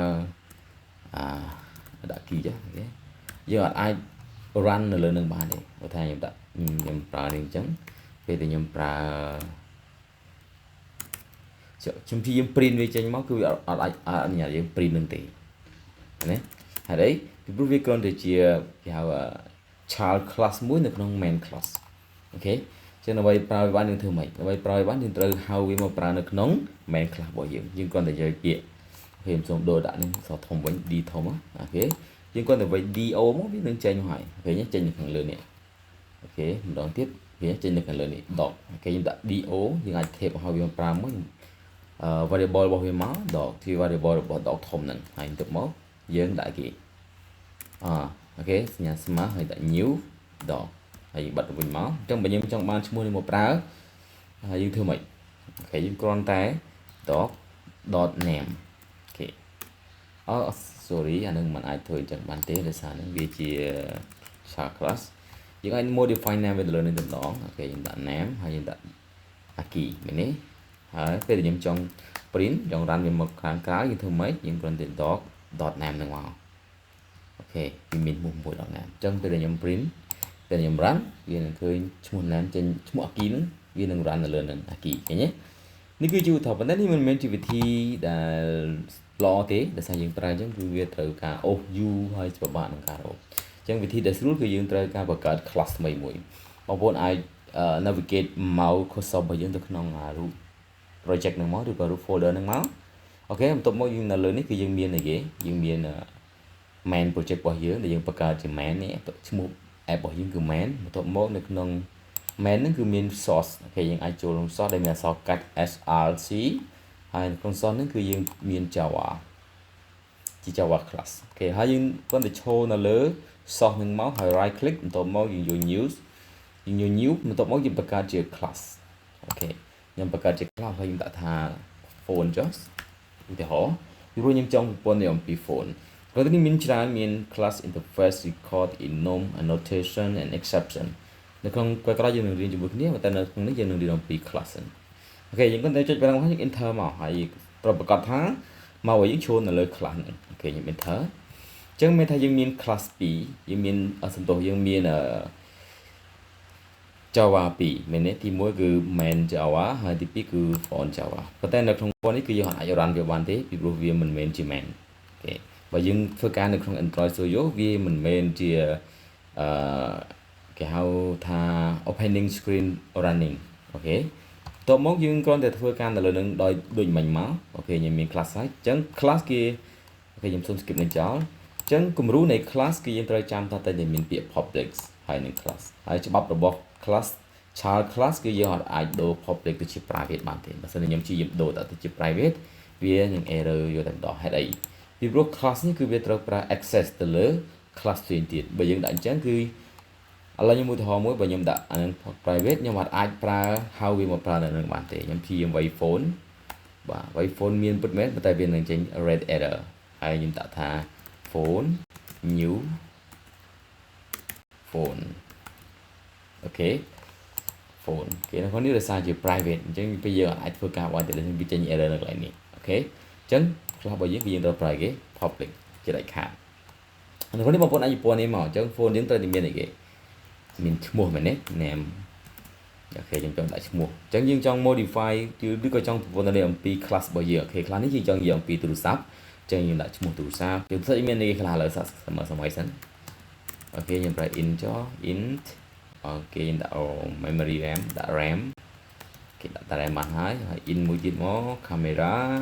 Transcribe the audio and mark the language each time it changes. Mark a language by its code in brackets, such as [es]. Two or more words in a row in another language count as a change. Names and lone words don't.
[km] ដាក់ key ចាអូខេយើងអាច run នៅលើនឹងបានទេបើថាខ្ញុំប្រើនេះអញ្ចឹងពេលដែលខ្ញុំប្រើខ្ញុំព្យាយាម print វាចេញមកគឺវាអាចអនុញ្ញាតយើង print នឹងទេណាហើយអីពីព្រោះវាគ្រាន់តែ ជាគេហៅ [en] child class [km] មួយនៅក្នុង [en] main class [km] អូខេចឹងដើម្បីប្រើវាបានយើងធ្វើម៉េចដើម្បីប្រើវាបានយើងត្រូវហៅវាមកប្រើនៅក្នុង main class របស់យើងគ្រាន់តែយកពាក្យខ្ញុំសូមដូរដាក់នឹងសធំវិញ d ធំអូខេយើងគ្រាន់តែវិញ do មក វានឹងចេញមកហើយអូខេចេញនៅខាងលើនេះអូខេម្ដងទៀតវាចេញនៅខាងលើនេះ dog អូខេយើងដាក់ do យើងអាច type ឲ្យវាប្រើមួយvariable របស់វាមក dog ជា variable របស់ dog ធំហ្នឹងហើយបន្ទាប់មកយើងដាក់គេអូខេសញ្ញាស្មើហើយដាក់ [en] new dog [km] ហើយបិទវិញមកអញ្ចឹងបើយើងចង់បានឈ្មោះនេះមកប្រើហើយយើងធ្វើម៉េចអូខេយើងគ្រាន់តែ dog.name អូខេsorry អានឹងមិនអាចធ្វើអញ្ចឹងបានទេដោយសារនឹងវាជា [en] child class [km] យើងអាច [en] modify name [km] វាទៅលើនេះតែម្ដងអូខេយើងដាក់ name ហើយយើងដាក់ key មែនទេហើយពេលដែលខ្ញុំចង់ print ចង់ run វាមកខាងក្រៅយើងធ្វើម៉េចយើងគ្រាន់តែ dog.name នឹងមកអូខេវាមានមុខមួយ [en] dot name [km] អញ្ចឹងពេលដែលខ្ញុំ print ពេលខ្ញុំ run វានឹងឃើញឈ្មោះ name ចេញឈ្មោះ key ហ្នឹងវានឹង run នៅលើនឹង key ឃើញទេនេះគឺជាឧទាហរណ៍ប៉ុន្តែនេះមិនមែនជាវិធីដែលល្អទេដោយសារយើងប្រើអញ្ចឹងគឺវាត្រូវការអូសយូរហើយពិបាកក្នុងការរកអញ្ចឹងវិធីដែលស្រួលគឺយើងត្រូវការបង្កើត class ថ្មីមួយបងប្អូន អាច [en] navigate mouse cursor [km] របស់យើងទៅក្នុងរូប project ហ្នឹងមកឬក៏រូប folder ហ្នឹងមកអូខេបន្ទាប់មកយើងនៅលើនេះគឺយើងមានអីគេយើងមាន [en] main project [km] របស់យើងដែលយើងបង្កើតជា main នេះឈ្មោះ app របស់យើងគឺ main បន្ទា ប់មកនៅក្នុង main ហ្នឹងគឺមាន source អូខេយើងអាចចូលក្នុង source ដែលមានអក្សរកាត់ src ហើយក្នុង source ហ្នឹងគឺយើងមាន java ជា [en] java class [km] អូ ខេហើយយើងគ្រាន់តែឈរនៅលើ source ហ្នឹងមកហើយ [en] right click [km] បន្ទាប់មកយើងយក new បន្ទាប់មកយើងបង្កើតជា class អូខេខ្ញុំបង្កើតជា class ហើយខ្ញុំដាក់ថា phone ចុះឧទាហរណ៍ពីព្រោះខ្ញុំចង់ពិពណ៌នាអំពី phone ព្រោះនេះមានច្រើនមាន [en] class interface record enum annotation and exception [km] នៅក្នុងក្រោយយើងនឹងរៀនជាមួយគ្នាតែនៅក្នុងនេះយើងនឹងរៀនអំពី class អូខេយើងគ្រាន់តែចុចបារាំងមកយើង enter មកហើយប្រកាសថាមកឲ្យយើងចូលនៅលើ class ហ្នឹងអូខេខ្ញុំ enter អញ្ចឹងមានថាយើងមាន class 2យើងមានសន្ទុះយើងមាន Java 2មែនទេទី1គឺ [en] main Java [km] ហើយទី2គឺ [en] phone Java [km] ប៉ុន្តែនៅក្នុង phone នេះគឺយើងអាច run វាបានទេពីព្រោះវាមិនមែនជា main អូខេបើយើងធ្វើការនៅក្នុង Android Studio វាមិនមែនជាអឺ គេហៅថា [en] opening screen running [km] អូខេតបមកយើងគ្រាន់តែធ្វើការនៅលើនឹងដោយដូចមិញមកអូខេខ្ញុំមាន class ហើយអញ្ចឹង class គេអូខេខ្ញុំសូម skip នឹងចោល អញ្ចឹងគំរូនៃ class គឺយើងត្រូវចាំថាតែមានពាក្យ public ហើយនឹង class ហើយច្បាប់របស់ class [en] child class [km] គឺយើង អាចដូរ public ទៅជា private បានទេបើសិនខ្ញុំជាដូរទៅជា private វានឹង error យកតែម្ដងហេតុអីពីព្រោះ class នេះគឺវាត្រូវប្រើ access ទៅលើ class ផ្សេងទៀតបើយើងដាក់អញ្ចឹងគឺឥឡូវខ្ញុំឧទាហរណ៍មួយបើខ្ញុំដាក់អានឹង private ខ្ញុំអាចប្រើហៅវាមកប្រើនៅនឹងបានទេខ្ញុំព្យាយាម [en] way phone [km] បាទ [en] way phone [km] មានពិតមែនប៉ុន្តែវានឹងចេញ [en] red error [km] ហើយខ្ញុំដាក់ថា [en] phone new [km] phone អូខេ phone គេនៅក្នុងនេះដោយសារជា private អញ្ចឹងពេលយើងអាចធ្វើការបានតែវាចេញ error នៅកន្លែងនេះអូខេអញ្ចឹងខ្លះរបស់យើងគឺយើង ត្រូវប្រើគេ public ជាដាច់ខាតនៅក្នុងនេះបងប្អូនអាចពណ៌នេះមកអញ្ចឹង phone យើងត្រូវតែមានអីគេមានឈ្មោះមែនទេ name អូខេខ្ញុំចង់ដាក់ឈ្មោះអញ្ចឹងយើងចង់ modify ឬក៏ចង់ប្រព័ន្ធនេះអំពី class របស់យើងអូខេ class នេះយើងចង់និយាយអំពីទូរស័ព្ទអញ្ចឹងយើងដាក់ឈ្មោះទូរស័ព្ទយើងសិតមានអីខ្លះឥឡូវសម័យសិនអូខេខ្ញុំប្រើ int ចុះ int អូខេដាក់ [en] memory RAM [km] ដាក់ RAM គេដាក់តា RAM បានហើយ in មួយទៀតមក camera